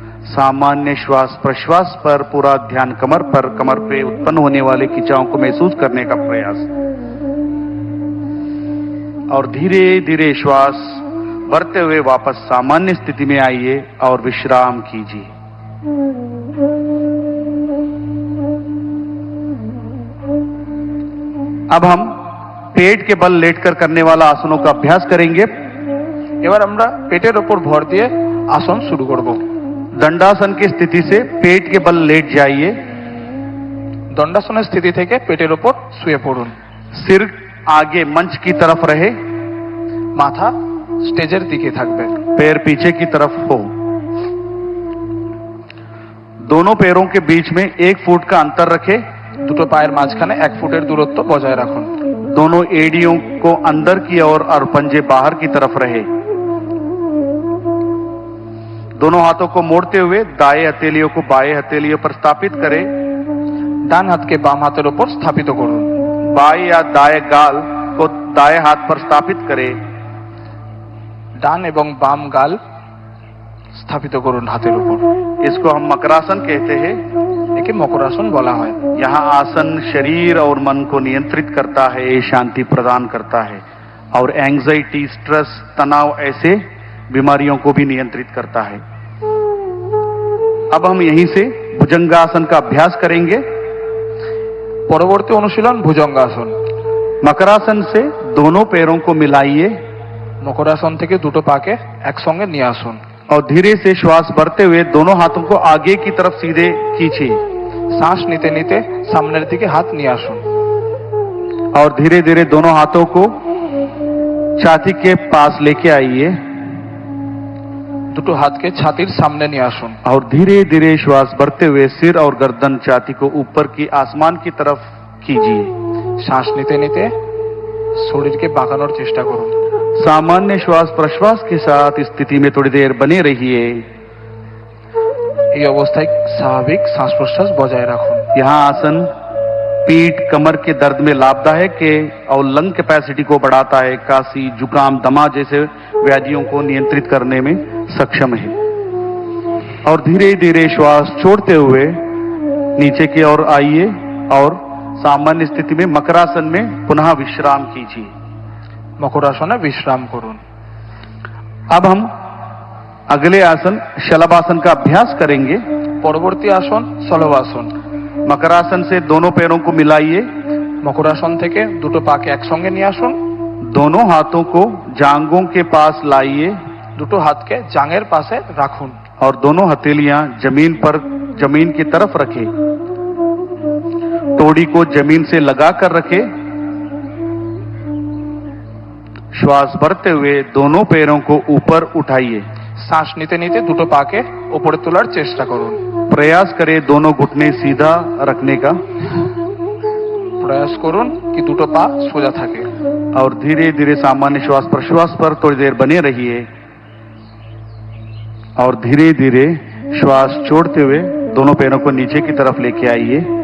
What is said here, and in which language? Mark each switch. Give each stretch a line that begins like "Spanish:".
Hindi: सामान्य श्वास प्रश्वास पर पूरा ध्यान कमर पर, कमर पे उत्पन्न होने वाले खिंचाव को महसूस करने का प्रयास और धीरे धीरे श्वास भरते हुए वापस सामान्य स्थिति में आइए और विश्राम कीजिए। अब हम पेट के बल लेटकर करने वाला आसनों का अभ्यास करेंगे।
Bangla: এবার আমরা পেটের ওপর ভর দিয়ে আসন শুরু করব।
Hindi: दंडासन की स्थिति से पेट के बल लेट जाइए।
Bangla: দণ্ডাসনের স্থিতি থেকে পেটের ওপর শুয়ে পড়ুন।
Hindi: सिर आगे मंच की तरफ रहे,
Bangla: মাথা স্টেজের দিকে থাকবে।
Hindi: पैर पीछे की तरफ हो। दोनों पैरों के बीच में 1 फुट का अंतर रखें।
Bangla: দুটো পায়ের মাঝখানে 1 ফুটের দূরত্ব বজায় রাখুন।
Hindi: दोनों एड़ियों को अंदर की ओर और पंजे बाहर की तरफ रहे। दोनों हाथों को मोड़ते हुए दाएं हथेलियों को बाएं हथेलियों पर स्थापित करें।
Bangla: ডান হাতকে বাম হাতের ওপর স্থাপিত করুন।
Hindi: बाएं या दाएं गाल को दाएं हाथ पर स्थापित करें।
Bangla: ডান এবং বাম গাল স্থাপিত করুন হাতের উপর।
Hindi: इसको हम मकरासन कहते हैं।
Bangla: একে মকরাসন বলা হয়।
Hindi: यहाँ आसन शरीर और मन को नियंत्रित करता है, शांति प्रदान करता है और एंजाइटी, स्ट्रेस, तनाव ऐसे बीमारियों को भी नियंत्रित करता है। अब हम यहीं से भुजंगासन का अभ्यास करेंगे।
Bangla: পরবর্তী অনুশীলন ভুজঙ্গাসন।
Hindi: मकरासन से दोनों पैरों को मिलाइए
Bangla: মকরাসন থেকে দুটো পাকে একসঙ্গে নিয়ে আসুন।
Hindi: और धीरे से श्वास भरते हुए दोनों हाथों को आगे की तरफ सीधे खींचिए।
Bangla: শ্বাস নিতে নিতে সামনের দিকে হাত নিয়ে আসুন
Hindi: और धीरे धीरे दोनों हाथों को छाती के पास लेके आइए
Bangla: দুটো হাতকে ছাতির সামনে নিয়ে আসুন
Hindi: और धीरे धीरे श्वास भरते हुए सिर और गर्दन छाती को ऊपर की आसमान की तरफ कीजिए।
Bangla: শ্বাস নিতে নিতে শরীরকে বাঁকানোর চেষ্টা করুন।
Hindi: सामान्य श्वास प्रश्वास के साथ इस स्थिति में थोड़ी देर बने रहिए।
Bangla: এই অবস্থায় স্বাভাবিক শ্বাস প্রশ্বাস বজায় রাখুন।
Hindi: यहाँ आसन पीठ कमर के दर्द में लाभदायक है और लंग कैपेसिटी को बढ़ाता है, काशी जुकाम दमा जैसे व्याधियों को नियंत्रित करने में सक्षम है। और धीरे धीरे श्वास छोड़ते हुए नीचे की ओर आइए और सामान्य स्थिति में मकरासन में पुनः विश्राम कीजिए।
Bangla: মকরাসনে বিশ্রাম করুন।
Hindi: अब हम अगले आसन शलभासन का अभ्यास करेंगे।
Bangla: পরবর্তী আসন সলবাসন।
Hindi: मकरासन से दोनों पैरों को मिलाइए,
Bangla: মকরাসন থেকে দুটো পাকে একসঙ্গে নিয়ে আসুন।
Hindi: दोनों हाथों को जांघों के पास लाइए
Bangla: দুটো হাতকে জাঙের পাশে রাখুন।
Hindi: और दोनों हथेलियां जमीन की तरफ रखें। तोड़ी को जमीन से लगाकर रखें। श्वास भरते हुए दोनों पैरों को ऊपर उठाइए।
Bangla: শ্বাস নিতে নিতে দুটো পাকে উপরে তোলার চেষ্টা করুন।
Hindi: प्रयास करें दोनों घुटने सीधा रखने का
Bangla: প্রয়াস করুন কি দুটো পা সোজা থাকে।
Hindi: और धीरे धीरे सामान्य श्वास प्रश्वास पर थोड़ी देर बने रहिए और धीरे धीरे श्वास छोड़ते हुए दोनों पैरों को नीचे की तरफ लेके आइए।